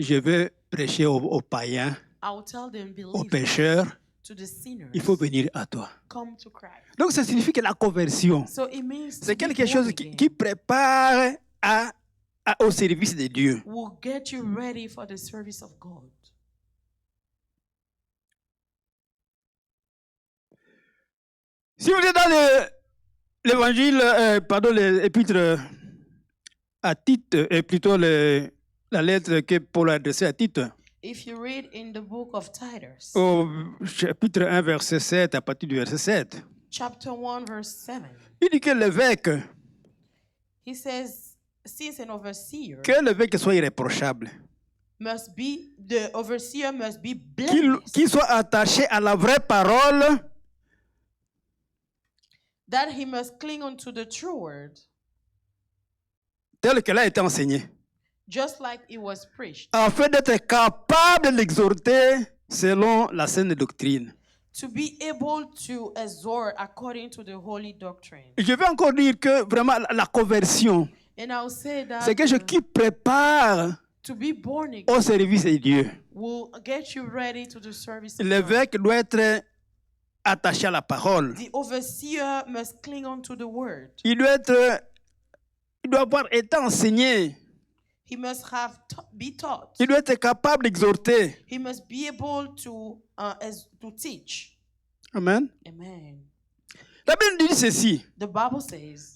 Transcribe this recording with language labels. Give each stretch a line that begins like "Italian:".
French: je vais prêcher aux païens,
English: I will tell them,
French: aux
English: believe
French: pécheurs,
English: to the sinners,
French: il faut venir à toi.
English: come to Christ.
French: Donc ça signifie que la conversion,
English: So it means
French: c'est
English: to be
French: quelque chose
English: born
French: qui
English: again
French: prépare au service de Dieu.
English: will get you ready for the service of God.
French: Si vous êtes dans l'évangile, l'épître à Tite, et plutôt la lettre que Paul a adressée à Tite,
English: If you read in the book of Titus,
French: au chapitre 1, verset 7, à partir du verset 7,
English: chapter 1, verse 7,
French: il dit que l'évêque,
English: he says, since an overseer
French: soit irréprochable,
English: must be, the overseer must be blameless,
French: qu'il soit attaché à la vraie parole
English: that he must cling unto the true word,
French: telle qu'elle a été enseignée,
English: just like it was preached,
French: afin d'être capable de l'exhorter selon la saine doctrine.
English: to be able to exhort according to the holy doctrine.
French: Je vais encore dire que vraiment la conversion,
English: And I'll say that
French: c'est quelque chose qui prépare
English: to be born again
French: au service de Dieu.
English: will get you ready to the service of God.
French: L'évêque doit être attaché à la parole.
English: The overseer must cling on to the word.
French: Il doit avoir été enseigné.
English: He must have be taught.
French: Il doit être capable d'exhorter.
English: He must be able to teach.
French: Amen.
English: Amen.
French: La Bible dit ceci.
English: The Bible says.